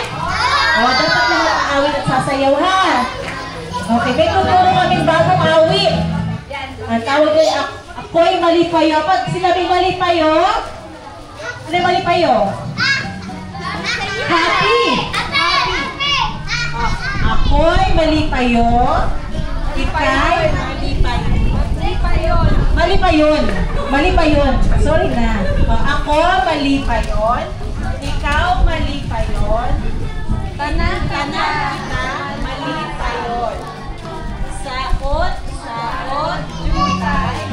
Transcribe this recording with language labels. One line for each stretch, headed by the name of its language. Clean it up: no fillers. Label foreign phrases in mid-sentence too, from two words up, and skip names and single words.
Filipino: O, dapat naman aawit at sasayaw, ha? Okay, may tuturo kaming bagong awit. Ang tawag ay
Hiligaynon: ako'y malipayo.
Filipino: Pag sinabi malipayo, ano yung malipayo?
Hiligaynon: Happy! Ako'y malipayo. Ika'y malipayon. Malipayon. Sorry na. Ako malipayon. Ikaw malipayon. Tanan kita malipayon. Saot, jutay.